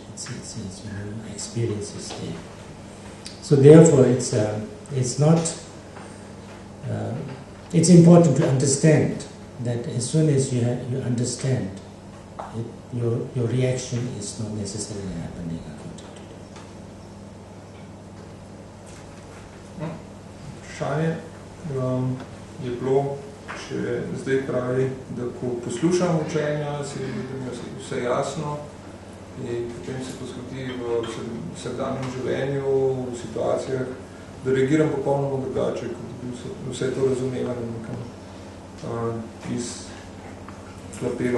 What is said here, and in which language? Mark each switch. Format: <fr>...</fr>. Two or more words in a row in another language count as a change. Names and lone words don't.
<en>It's experience is there. So therefore, it's important to understand that as soon as you understand, your reaction is not necessarily happening according to that.</en> <sl>Vprašanje je bilo, če zdaj pravi, da ko poslušam učenja, se vidi, da mi je vse jasno in potem se to zgodi v vsakdanjem življenju, v situacijah, da reagiram popolnoma drugače, kot bi vse to razumevanje nekam izklapelo.</sl>